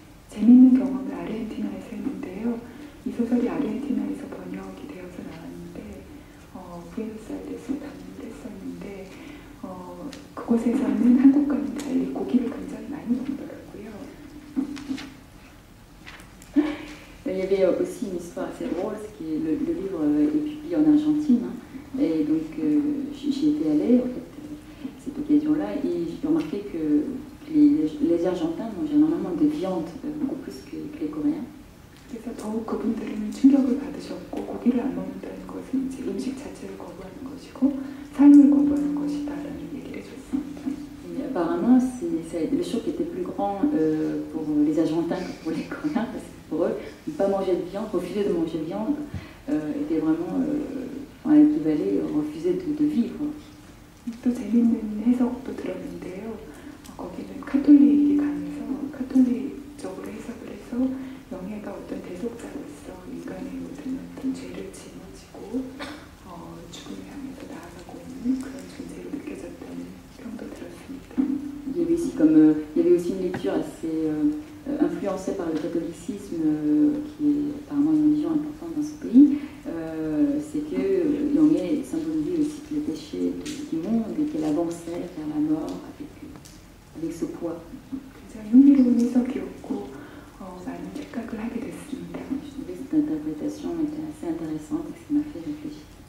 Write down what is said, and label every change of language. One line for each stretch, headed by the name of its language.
Korean: 재미있는 경험을 아르헨티나에서 했는데요. 이 소설이 아르헨티나에서 번역이 되어서 나왔는데 부에노스아이레스에 방문을 했었는데 그곳에서는 한국과는 달리 고기를 굉장히 많이 먹더라고요.
French: Il y avait aussi une histoire assez drôle, c'est que le livre est publié en Argentine, hein, et donc j'y étais allée en fait, cette occasion-là, et j'ai remarqué que les Argentins mangent énormément de viande, beaucoup plus que les Coréens.
Korean: 그래서 더욱 그분들은 충격을 받으셨고 고기를 안 먹는다는 것은 이제 음식 자체를 거부하는 것이고 삶을 거부하는 것이다라는 얘기를 해줬습니다.
French: Apparemment, le choc était plus grand pour les Argentins que pour les Coréens, parce que pour eux, ne pas manger de viande, refuser de manger de viande, était était vraiment, qui Vallée refusait de vivre.
Korean: 또 재밌는 해석도 들었는데요. 거기는 카톨릭이 강해서 카톨릭적으로 해석을 해서 영예가 어떤 대속자로서 인간의 모든 어떤 죄를 짊어지고 죽음을 향해서 나아가고 있는 그런 존재로 느껴졌다는 평도 들었습니다.
French: Il y avait aussi, il y avait aussi une lecture assez influencée par le catholicisme, qui est apparemment une religion importante dans ce pays, c'est que Yangye symbolisait aussi le péché du monde et qu'elle avançait vers la mort avec ce poids.
Korean: 굉장히 흥미로운 해석이었고 많은 생각을 하게 됐습니다.
French: Je trouvais que cette interprétation était assez intéressante et ça m'a fait réfléchir.